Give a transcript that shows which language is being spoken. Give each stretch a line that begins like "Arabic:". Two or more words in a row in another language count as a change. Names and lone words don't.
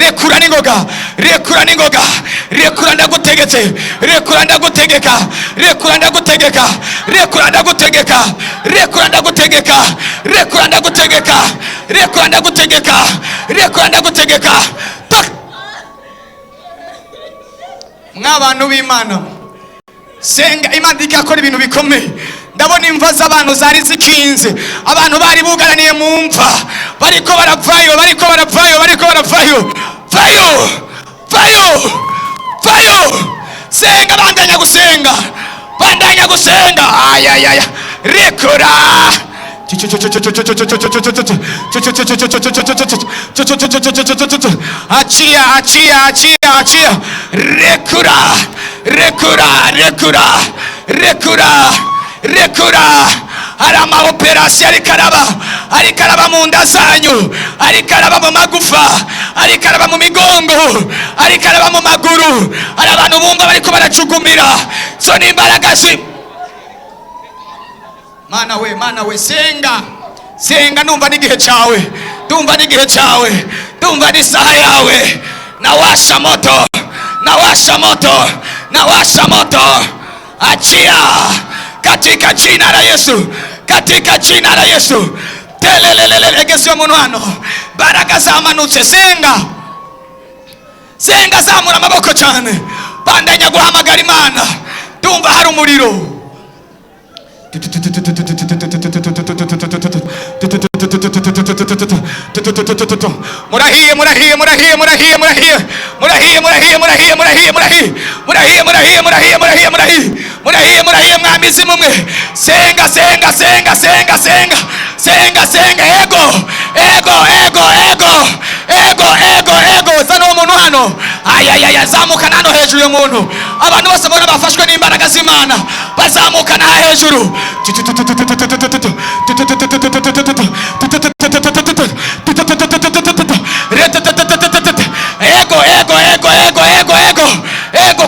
Rundi: Rekura ningoga, rekura ningoga, rekura ndagutegetse, rekura ndagutegeka, rekura ndagutegeka, rekura ndagutegeka, rekura ndagutegeka, rekura ndagutegeka, rekura ndagutegeka, rekura ndagutegeka. Mw'abantu b'Imana senga Imana ikakora ibintu bikomeye. Ndabona imva z'abantu zari zikinze, abantu bari bugaraniye mu mva, bariko baravayo, bariko baravayo, bariko baravayo. Vayo, vayo, vayo. Senga, bandanya gusenga, bandanya gusenga. Ayayaya, rekura.
Swahili: Achia, achia, achia, achia.
Rundi: Rekura, rekura, rekura, rekura, rekura. Arama operasi arikaraba mu nda zanyu, arikaraba mu magufa, arikaraba mu migongo, arikaraba mu maguru. Ari abantu bumva bariko baracugumira, so n'imbaraga zi. Mana we, senga, senga. Numva n'igihe cyawe, ndumva n'igihe cyawe, ndumva n'isaha yawe.
Swahili: Nawasha moto, nawasha moto, nawasha moto. Achia katika jina la Yesu, katika jina la Yesu.
Rundi: Telelelele gesho munwano, baraka zamanutse. Senga, senga, zamura amaboko cyane, bandanya guhamagara Imana. Ndumva hari umuriro. Murahiye, murahiye, murahiye, murahiye, murahiye, murahiye, murahiye, murahiye, murahiye, murahiye, murahiye, murahiye, murahiye, murahiye, murahiye, murahiye, murahiye, mwamizi mumwe. Senga, senga, senga, senga, senga, senga, senga. Ego, ego, ego, ego, ego, ego, ego. Zano umuntu hano. Ayayaya, zamuka nano hejuru y'umuntu. Abantu bose bona bafashwe n'imbaraga z'Imana, bazamuka na hejuru. Ego, ego, ego, ego, ego, ego, ego.